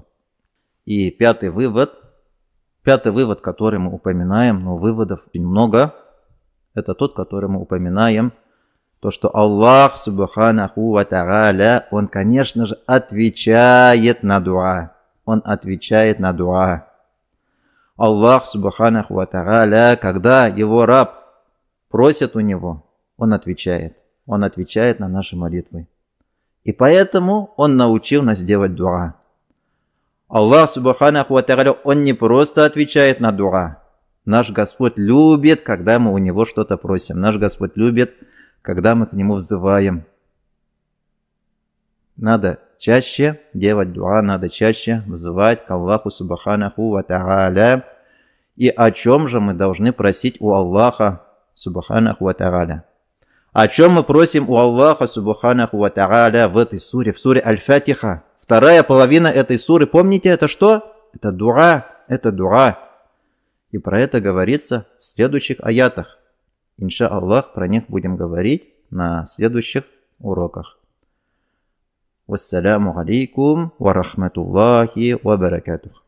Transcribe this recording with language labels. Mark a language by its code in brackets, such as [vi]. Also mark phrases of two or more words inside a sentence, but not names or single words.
[ru] И пятый вывод, который мы упоминаем, но выводов очень много, это тот, который мы упоминаем, то, что Аллах [ar] سبحانه وتعالى, [ru] Он, конечно же, отвечает на дуа. Он отвечает на дуа. Аллах [ar] سبحانه وتعالى, [ru] когда его раб просит у него, Он отвечает. Он отвечает на наши молитвы. И поэтому Он научил нас делать дуа. [ar] الله سبحانه وتعالى, [ru] Он не просто отвечает на дуа. Наш Господь любит, когда мы у Него что-то просим. Наш Господь любит, когда мы к Нему взываем. Надо чаще делать дуа, надо чаще взывать к Аллаху [ar] سبحانه وتعالى. [ru] И о чем же мы должны просить у Аллаха [ar] سبحانه وتعالى? [ru] О чем мы просим у Аллаха [ar] سبحانه وتعالى [ru] в этой суре, в суре Аль-Фатиха? Вторая половина этой суры, помните, это что? Это дуа, это дуа. И про это говорится в следующих аятах. [ar] إن شاء الله, [ru] про них будем говорить на следующих уроках. [ar] والسلام عليكم ورحمة الله وبركاته.